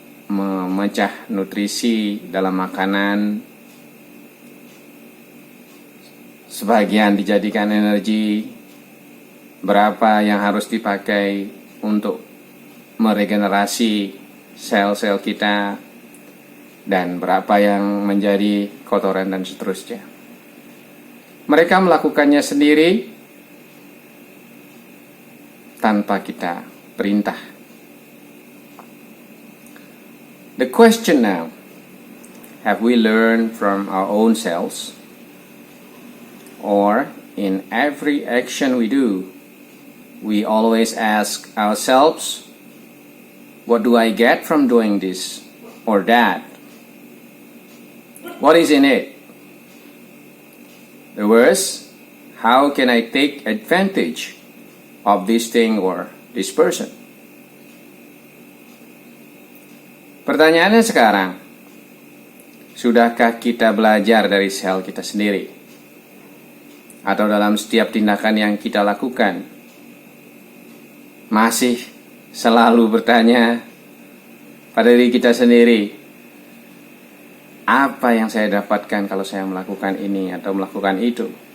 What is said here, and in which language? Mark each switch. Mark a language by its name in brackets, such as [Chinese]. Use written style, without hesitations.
[Indonesian] memecah nutrisi dalam makanan, sebagian dijadikan energi, berapa yang harus dipakai untuk meregenerasi sel-sel kita, dan berapa yang menjadi kotoran dan seterusnya. Mereka melakukannya sendiri tanpa kita perintah. [English] The question now, have we learned from our own selves? Or in every action we do, we always ask ourselves, what do I get from doing this or that? What is in it? The worst, how can I take advantage of this thing or this person? [Indonesian] Pertanyaannya sekarang, sudahkah kita belajar dari sel kita sendiri? Atau dalam setiap tindakan yang kita lakukan, masih selalu bertanya pada diri kita sendiri, apa yang saya dapatkan kalau saya melakukan ini atau melakukan itu?